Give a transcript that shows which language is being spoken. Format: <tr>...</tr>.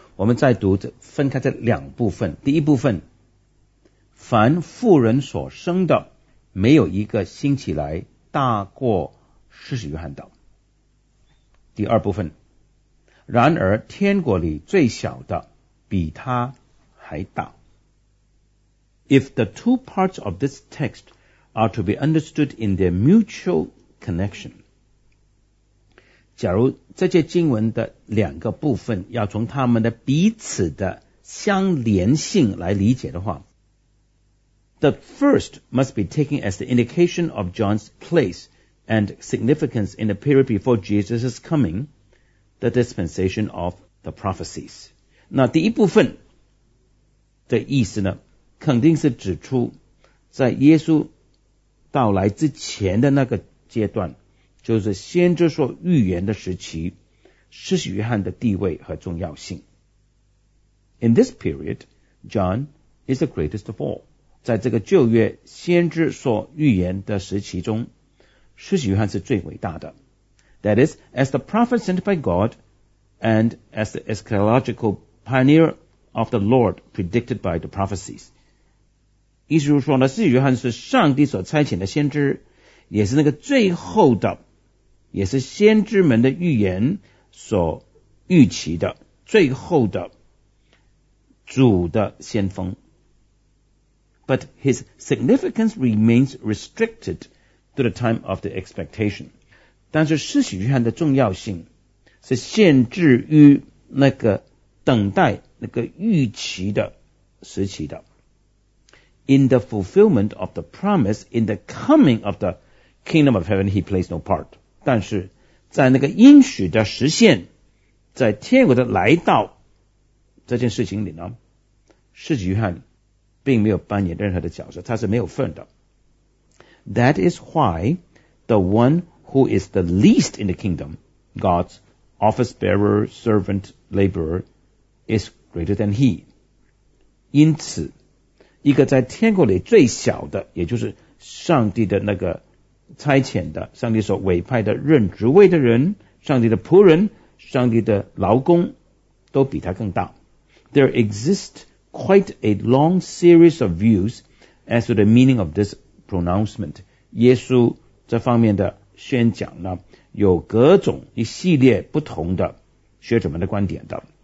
<zh>我们再读这分开这两部分。第一部分，凡妇人所生的，没有一个兴起来大过施洗约翰的。第二部分，然而天国里最小的比他还大。</zh> <en>If the two parts of this text are to be understood in their mutual connection,</en> <zh>假如这些经文的两个部分要从他们的彼此的相连性来理解的话，</zh> <en>the first must be taken as the indication of John's place and significance in the period before Jesus' coming, the dispensation of the prophecies.</en> <zh>那第一部分的意思呢，肯定是指出在耶稣到来之前的那个阶段，就是先知所预言的时期，施洗约翰的地位和重要性。</zh> <en>In this period, John is the greatest of all.</en> <zh>在这个旧约先知所预言的时期中，施洗约翰是最伟大的。</zh> <en>That is, as the prophet sent by God and as the eschatological pioneer of the Lord predicted by the prophecies.</en> <zh>意思说呢，施洗约翰是上帝所差遣的先知，也是那个最后的，也是先知们的预言所预期的最后的主的先锋。</zh> <en>But his significance remains restricted to the time of the expectation.</en> <zh>但是施洗约翰的重要性是限制于那个等待那个预期的时期的。</zh> <en>In the fulfillment of the promise in the coming of the kingdom of heaven, he plays no part.</en> <zh>但是在那个应许的实现，在天国的来到这件事情里呢，施洗约翰并没有扮演任何的角色，他是没有份的。</zh> <en>That is why the one who is the least in the kingdom, God's office bearer, servant, laborer, is greater than he.</en> <zh>因此一个在天国里最小的，也就是上帝的那个差遣的，上帝所委派的任职位的人，上帝的仆人，上帝的劳工，都比他更大。</zh> <en>There exists quite a long series of views as to the meaning of this pronouncement.</en> <zh>耶稣这方面的宣讲呢，有各种一系列不同的学者们的观点的。</zh>